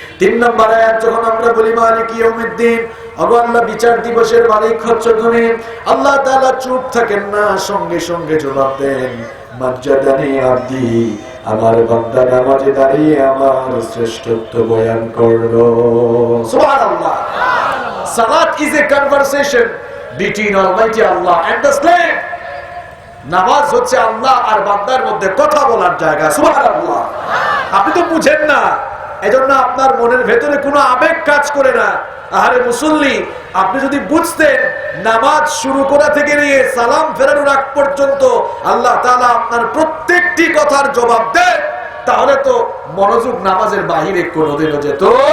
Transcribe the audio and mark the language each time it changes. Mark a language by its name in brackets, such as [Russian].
[Bangla] 3 নম্বর আয়াত যখন আমরা বলি [Arabic] মালিক ইয়াউমিদ্দিন, [Bangla] ওগো আল্লাহ বিচার দিবসের মালিক হচ্ছ তুমি, আল্লাহ তাআলা চুপ থাকেন না, সঙ্গে সঙ্গে জবাব দেন, [Arabic] মাজ্জাদানি আব্দি, [Bangla] আমার বান্দা নামাজে দাঁড়িয়ে আমার শ্রেষ্ঠত্ব বয়ান করলো। সুবহানাল্লাহ। [English] Salat is a conversation between Almighty Allah and the slave. [Bangla] নামাজ হচ্ছে আল্লাহ আর বান্দার মধ্যে কথা বলার জায়গা। সুবহানাল্লাহ। আপনি তো বুঝেন না, এজন্য আপনার মনের ভেতরে কোনো আবেগ কাজ করে না। আরে মুসল্লি, আপনি যদি বুঝতেন নামাজ শুরু করা থেকে নিয়ে সালাম ফেরানোর আগ পর্যন্ত আল্লাহ তাআলা আপনার প্রত্যেকটি কথার জবাব দেন, তাহলে তো মনোযোগ নামাজের বাহিরে কোনোদিনও যেত।